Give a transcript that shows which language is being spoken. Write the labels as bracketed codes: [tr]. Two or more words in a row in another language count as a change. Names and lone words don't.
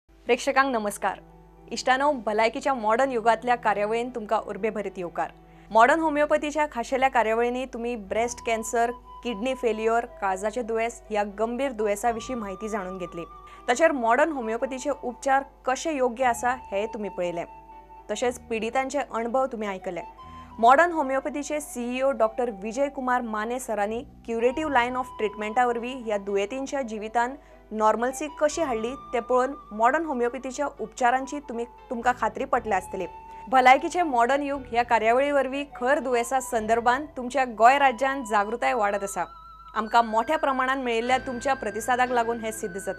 [kok] प्रेक्षकांक नमस्कार। इष्टानो भलायकीच्या मॉडर्न युगातल्या कार्यावळीन तुमका उर्बेभरीत येवकार। [mr] मॉडर्न होमिओपॅथीच्या खाशेल्या कार्यावळींनी तुम्ही ब्रेस्ट कॅन्सर, किडनी फेल्युअर, काळजाचे दुयेस या गंभीर दुयेसाविषयी माहिती जाणून घेतली। तसेच मॉडर्न होमिओपॅथीचे उपचार कसे योग्य आसा हे तुम्ही पळयले। तसेच पीडितांचे अनुभव तुम्ही ऐकले। [kok] मॉडर्न होमिओपॅथीचे CEO डॉक्टर विजय कुमार माने सरांनी क्युरेटिव्ह लाइन ऑफ ट्रीटमेंटावरवी या दुयेतींच्या जीवितान नॉर्मल्सी कशी हाडली ते पळोवन मॉडर्न होमिओपॅथीच्या उपचारांची तुमका खात्री पटली आसतली। भलायकीचे मॉडर्न युग ह्या कार्यावळीवरवी खर दुयेसा संदर्भात तुमच्या गोय राज्यात जागृताय वाढत आसा। आमका मोठ्या प्रमाणात मिळिल्ल्या तुमच्या प्रतिसादाक लागून हे सिद्ध जाता।